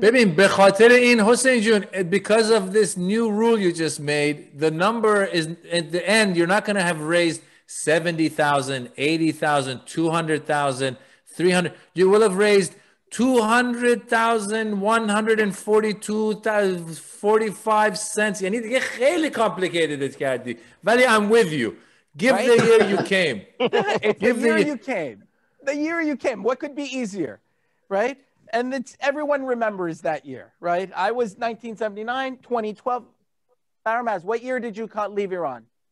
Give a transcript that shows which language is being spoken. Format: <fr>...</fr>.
<fa>ببین به خاطر این</fa> <en>Hossein جون, because of this new rule you just made, the number is at the end. You're not going to have raised 70,000, 80,000, 200,000, 300. You will have raised 200,000, 142,45 cents.</en> <fa>یعنی دیگه خیلی complicated کردی. ولی</fa> <en>I'm with you. Give the year you came. It's the year you came. The year you came. What could be easier, right? And everyone remembers that year, right? I was 1979, 2012. Faramaz, what year did you leave Iran?</en>